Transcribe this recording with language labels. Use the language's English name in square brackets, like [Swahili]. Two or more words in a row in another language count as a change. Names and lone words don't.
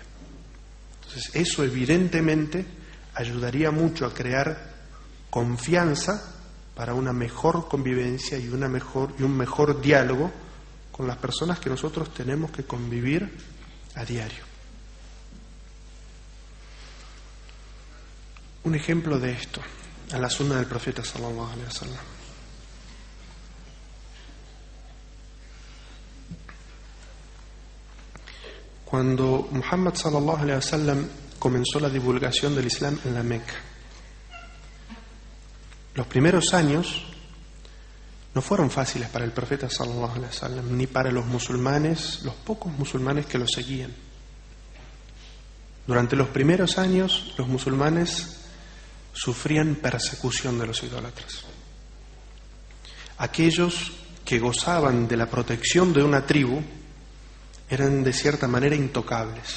[Spanish] Entonces eso evidentemente ayudaría mucho a crear confianza para una mejor convivencia y un mejor diálogo con las personas que nosotros tenemos que convivir a diario. Un ejemplo de esto, a la sunna del profeta [Arabic] صلى الله عليه وسلم. [Spanish] Cuando Muhammad [Arabic] صلى الله عليه وسلم [Spanish] comenzó la divulgación del Islam en la Meca, Los primeros años no fueron fáciles para el profeta [Arabic] صلى الله عليه وسلم, [Spanish] ni para los musulmanes, los pocos musulmanes que lo seguían. Durante los primeros años, los musulmanes sufrían persecución de los idólatras. Aquellos que gozaban de la protección de una tribu eran de cierta manera intocables.